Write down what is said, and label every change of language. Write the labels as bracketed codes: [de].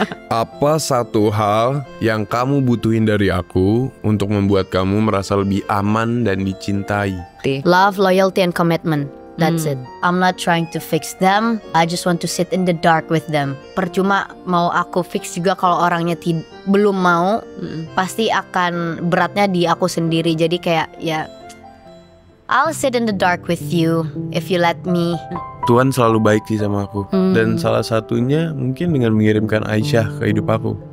[id] Apa satu hal yang kamu butuhin dari aku untuk membuat kamu merasa lebih aman dan dicintai? [en] Love, loyalty, and commitment. That's it. I'm not trying to fix them. I just want to sit in the dark with them. [id] Percuma mau aku fix juga kalau orangnya belum mau. Pasti akan beratnya di aku sendiri. Jadi kayak ya, [en] I'll sit in the dark with you if you let me. [id] Tuhan selalu baik sih sama aku. Dan salah satunya mungkin dengan mengirimkan Aisyah ke hidup aku.